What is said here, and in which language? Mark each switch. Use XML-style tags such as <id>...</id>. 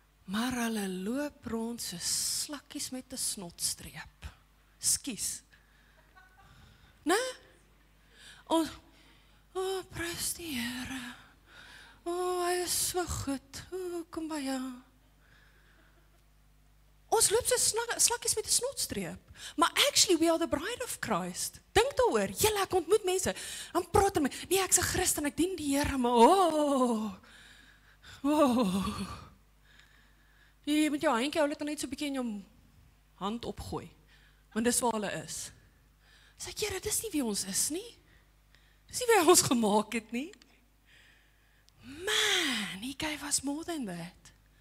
<af>Maar hulle loop rond so slakkies met 'n snotstreep. Skus. Nee? Prys die Here. Hy is so goed. Kom by jou. Ons loop so slakkies met 'n snotstreep.</af> <en>Maar actually, we are the bride of Christ.</en> <af>Dink daaroor, julle, ek ontmoet mense, dan praat hulle met, nee, ek's 'n Christen, ek dien die Here, maar jy met jou handjie hou dit net so 'n bietjie in jou hand opgooi, want dis waar hulle is. Sê ek, Here, dis nie wie ons is nie. Dis nie wie ons gemaak het nie.</af> <en>Man, he gave us more than that.</en>